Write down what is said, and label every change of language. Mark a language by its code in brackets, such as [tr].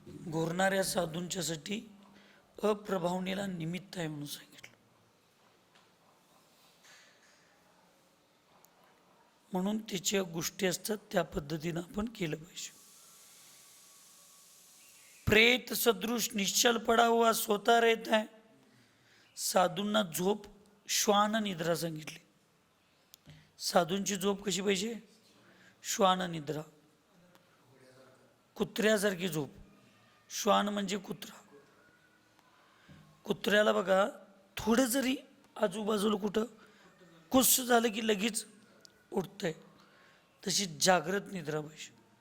[mr] घोरणाऱ्या साधूंच्यासाठी अप्रभावनेला निमित्त आहे म्हणून सांगितलं. म्हणून त्याच्या गोष्टी असतात, त्या पद्धतीनं आपण केलं पाहिजे. [hi] प्रेत सदृश निश्चल पडा हुआ सोता रहता है. [mr] साधूंना झोप श्वान निद्रा सांगितली. साधूंची झोप कशी पाहिजे? श्वान निद्रा, कुत्र्यासारखी झोप. श्वान म्हणजे कुत्रा. कुत्र्याला बघा थोडं जरी आजूबाजूला कुठं कुस झालं की लगेच उठतंय, तशी जागृत निद्रा पाहिजे.